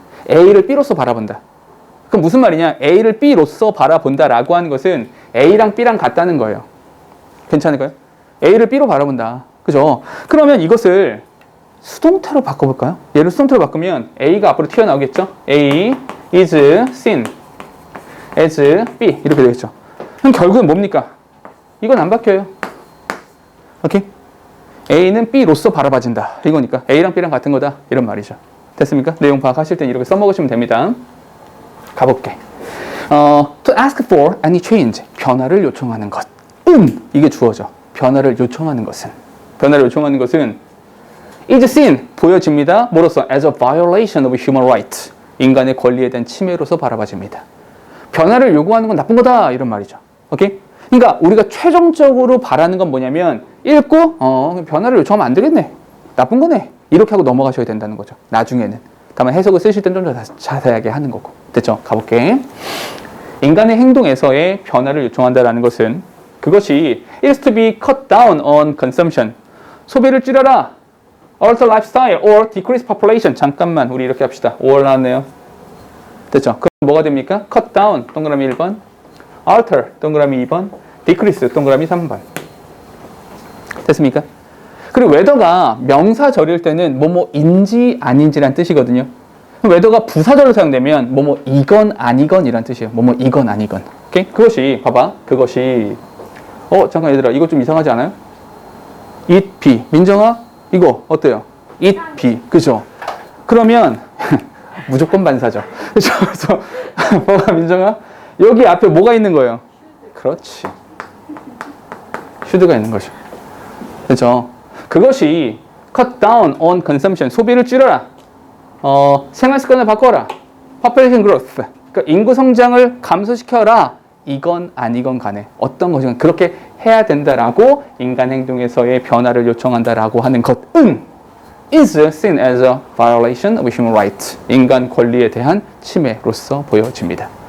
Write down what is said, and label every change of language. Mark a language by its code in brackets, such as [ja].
[ko] A를 B로서 바라본다. 그럼 무슨 말이냐? A를 B로서 바라본다라고 하는 것은 A랑 B랑 같다는 거예요. 괜찮을까요? A를 B로 바라본다. 그죠? 그러면 이것을 수동태로 바꿔볼까요? 얘를 수동태로 바꾸면 A가 앞으로 튀어나오겠죠? [en] A is seen as B [ko] 이렇게 되겠죠. 그럼 결국은 뭡니까? 이건 안 바뀌어요. 오케이? A는 B로서 바라봐진다. 이거니까 A랑 B랑 같은 거다. 이런 말이죠. 됐습니까? 내용 파악하실 땐 이렇게 써먹으시면 됩니다. 가볼게. [en] To ask for any change. [ko] 변화를 요청하는 것. 이게 주어죠. 변화를 요청하는 것은. 변화를 요청하는 것은 [en] is seen. [ko] 보여집니다. 뭐로써? [en] As a violation of human rights. [ko] 인간의 권리에 대한 침해로서 바라봐집니다. 변화를 요구하는 건 나쁜 거다. 이런 말이죠. 오케이? 그러니까 우리가 최종적으로 바라는 건 뭐냐면 읽고 변화를 요청하면 안 되겠네. 나쁜 거네. 이렇게 하고 넘어가셔야 된다는 거죠. 나중에는. 다만 해석을 쓰실 땐 좀 더 자세하게 하는 거고. 됐죠? 가볼게. 인간의 행동에서의 변화를 요청한다는 것은 그것이 [en] is to be cut down on consumption. [ko] 소비를 줄여라. [en] alter lifestyle or decrease population. [ko] 잠깐만 우리 이렇게 합시다. or 나왔네요. 됐죠? 그럼 뭐가 됩니까? cut down 동그라미 1번, alter 동그라미 2번, decrease 동그라미 3번. 됐습니까? 그리고 whether가 명사절일 때는 뭐뭐인지 아닌지란 뜻이거든요. whether가 부사절로 사용되면 뭐뭐이건 아니건 이란 뜻이에요. 뭐뭐이건 아니건. 오케이? 그것이 봐봐. 그것이 잠깐 얘들아 이거 좀 이상하지 않아요? [en] it be. [ko] 민정아 이거 어때요? it be. 그죠? 그러면 무조건 반사죠. 그죠? 그래서 봐봐 민정아 여기 앞에 뭐가 있는 거예요? 그렇지. should가 있는 거죠. 그죠? [en] 그것이 cut down on consumption. [ko] 소비를 줄여라. 생활 습관을 바꿔라. [en] population growth. [ko] 그러니까 인구 성장을 감소시켜라. 이건 아니건 간에 어떤 것이건 그렇게 해야 된다라고 인간 행동에서의 변화를 요청한다라고 하는 것은 [en] is seen as a violation of human rights. [ko] 인간 권리에 대한 침해로서 보여집니다.